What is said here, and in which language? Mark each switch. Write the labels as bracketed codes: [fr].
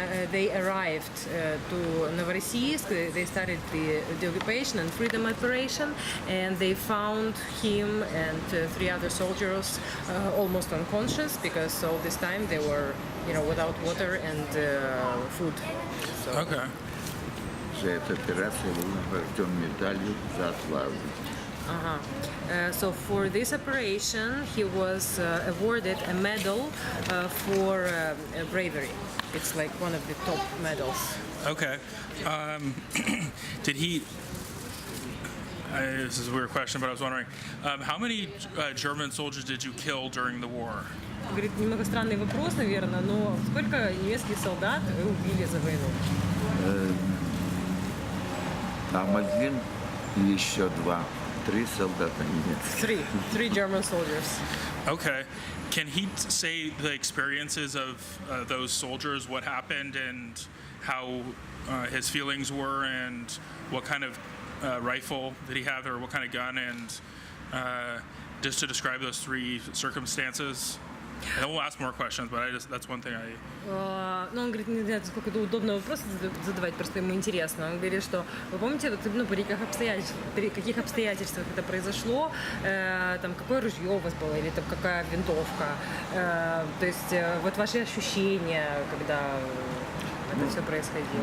[en] They arrived to Novorossiysk. They started the occupation and freedom operation, and they found him and 3 other soldiers almost unconscious because all this time they were, without water and food. So. Okay. [ru] Эта операция была награжден медалью за славу. [en] So for this operation, he was awarded a medal for bravery. It's like one of the top medals. Okay. Did he? This is a weird question, but I was wondering, how many German soldiers did you kill during the war? [ru] Говорит, немного странный вопрос, наверное, но сколько немецких солдат вы убили за войну? Там 1 и еще 2. 3 солдата немецких. [en] 3 German soldiers. Okay. Can he say the experiences of those soldiers, what happened and how his feelings were and what kind of rifle did he have or what kind of gun, and just to describe those 3 circumstances? And we'll ask more questions, but that's one thing I... [ru] Ну, он говорит, не знаю, сколько это удобно вопрос задавать, просто ему интересно. Он говорит, что вы помните, при каких обстоятельствах это произошло, там, какое ружье у вас было, или там, какая винтовка, то есть вот ваши ощущения, когда это все происходило.